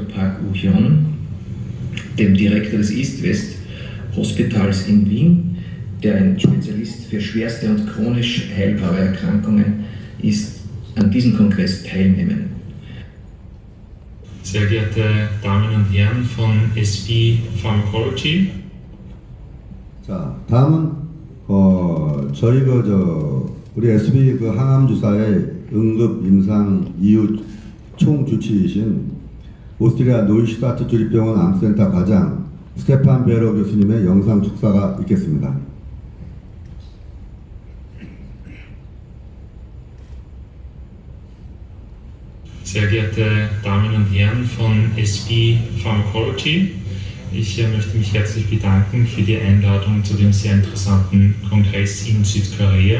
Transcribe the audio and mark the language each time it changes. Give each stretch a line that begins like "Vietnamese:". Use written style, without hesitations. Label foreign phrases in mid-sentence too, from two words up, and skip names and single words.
German: Park Woo-hyun, dem Direktor des East-West Hospitals in Wien, der ein Spezialist für schwerste und chronisch heilbare Erkrankungen ist, an diesem Kongress teilnehmen. Sehr geehrte Damen und Herren von SB Pharmacology.
Korean: 자, 다음은 우리 SB 항암 주사의 응급 임상 EU 총주치이신 오스트리아 노이슈타트 주립병원 암센터 과장 스테판 베러 교수님의 영상 축사가 있겠습니다.
German: Sehr geehrte Damen und Herren von SB Pharmacology, ich möchte mich herzlich bedanken für die Einladung zu dem sehr interessanten Kongress in Südkorea.